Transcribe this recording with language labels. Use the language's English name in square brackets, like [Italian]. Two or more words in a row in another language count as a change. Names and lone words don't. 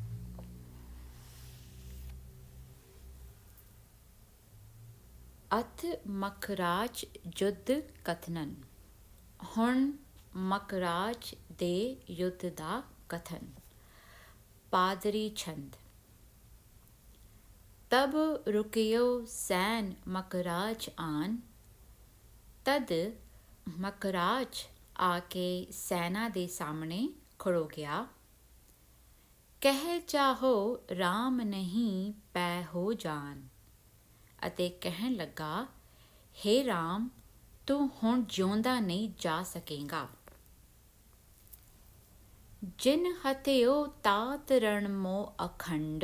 [Braj] अथ मखराज युद्ध कथनन। [Punjabi] ਹੁਣ ਮਕਰਾਜ ਦੇ ਯੁੱਧ ਦਾ ਕਥਨ। [Braj] पादरी छंद। तब रुकियो सैन मकराज आन। [Punjabi] ਤਦ ਮਕਰਾਜ ਆਕੇ ਸੈਨਾ ਦੇ ਸਾਹਮਣੇ ਖੜੋ ਗਿਆ। [Braj] कहि चाहो राम नहीं पै हो जान। [Punjabi] ਅਤੇ ਕਹਿਣ ਲੱਗਾ, ਹੇ ਰਾਮ, ਤੂੰ ਹੁਣ ਜਿਉਂਦਾ ਨਹੀਂ ਜਾ ਸਕੇਗਾ। [Braj] जिन हतियो तात रण मो अखंड।